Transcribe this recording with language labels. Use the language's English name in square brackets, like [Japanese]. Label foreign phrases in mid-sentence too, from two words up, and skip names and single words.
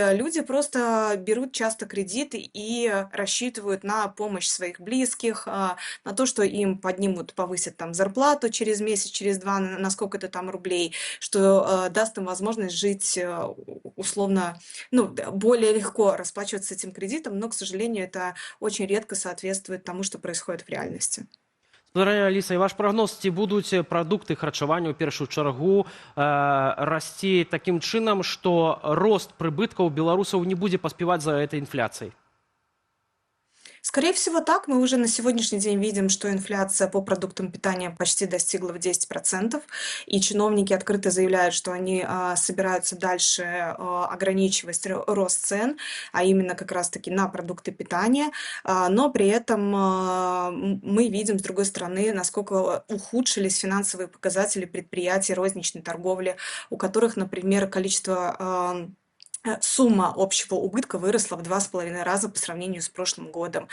[Russian] Люди просто берут часто кредиты и рассчитывают на помощь своих близких, на то, что им поднимут, повысят там зарплату через месяц, через два, на сколько-то там рублей, что даст им возможность жить условно, более легко расплачиваться этим кредитом, но, к сожалению, это очень редко соответствует тому, что происходит в реальности. [Belarusian] Аліса, і ваш прогноз, ці будуть продукти харчування у першую чергу расці таким чынам, што рост прыбыткаў беларусаў не будзе паспяваць за этой інфляцыяй? [Russian] Скорее всего, так. Мы уже на сегодняшний день видим, что инфляция по продуктам питания почти достигла в 10%, и чиновники открыто заявляют, что они собираются дальше ограничивать рост цен, а именно как раз-таки на продукты питания, но при этом мы видим, с другой стороны, насколько ухудшились финансовые показатели предприятий розничной торговли, у которых, например, сумма общего убытка выросла в 2,5 раза по сравнению с прошлым годом.